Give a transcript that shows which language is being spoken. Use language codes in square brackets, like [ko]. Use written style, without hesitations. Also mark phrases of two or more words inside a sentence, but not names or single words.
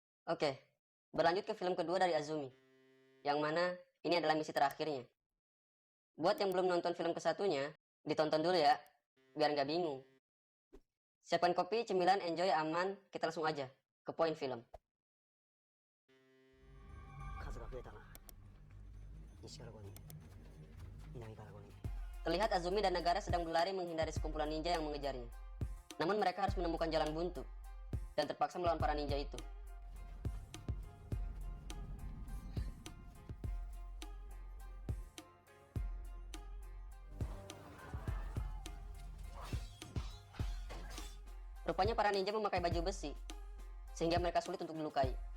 [id] Oke, berlanjut ke film kedua dari Azumi, yang mana ini adalah misi terakhirnya. Buat yang belum nonton film kesatunya, ditonton dulu ya, biar nggak bingung. Siapkan kopi, cemilan, enjoy, aman, kita langsung aja ke poin film. [ja] 数が増えたな。西から5人、南から5人。 [id] Terlihat Azumi dan Nagara sedang berlari menghindari sekumpulan ninja yang mengejarnya. Namun mereka harus menemukan jalan buntu dan terpaksa melawan para ninja itu. Rupanya para ninja memakai baju besi, sehingga mereka sulit untuk dilukai.